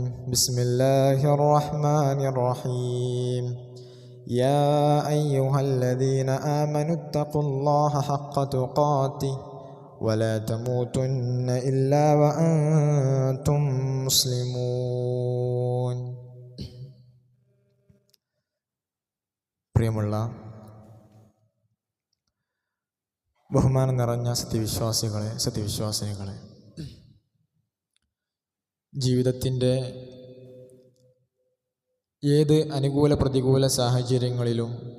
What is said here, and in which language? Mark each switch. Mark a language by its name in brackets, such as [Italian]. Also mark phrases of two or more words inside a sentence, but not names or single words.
[Arabic] بسم الله الرحمن الرحيم. يا أيها الذين آمنوا اتقوا الله حق تقاته ولا تموتن إلا وأنتم مسلمون. [Malayalam] പ്രിയമുള്ള ബഹുമാനം നിറഞ്ഞ സത്യവിശ്വാസിനികളെ, ജീവിതത്തിൻ്റെ ഏത് അനുകൂല പ്രതികൂല സാഹചര്യങ്ങളിലും